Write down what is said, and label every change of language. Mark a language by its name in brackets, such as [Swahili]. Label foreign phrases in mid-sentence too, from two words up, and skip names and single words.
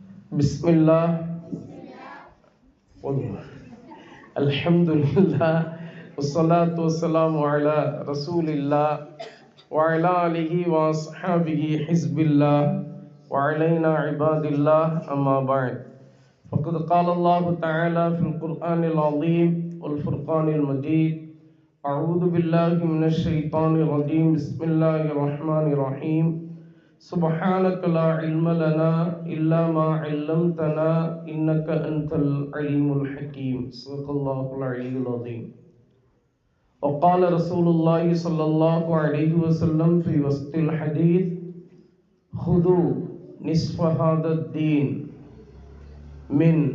[Arabic] بسم الله الحمد لله والصلاة والسلام على رسول الله وعلى آله وأصحابه حزب الله وعلينا عباد الله أما بعد فقد قال الله تعالى في القرآن العظيم والفرقان المجيد أعوذ بالله من الشيطان الرجيم بسم الله الرحمن الرحيم سبحانك لا علم لنا إلا ما علمتنا إنك أنت العليم الحكيم صدق الله العلي العظيم وقال رسول الله صلى الله عليه وسلم في وسط الحديث خذوا نصف هذا الدين من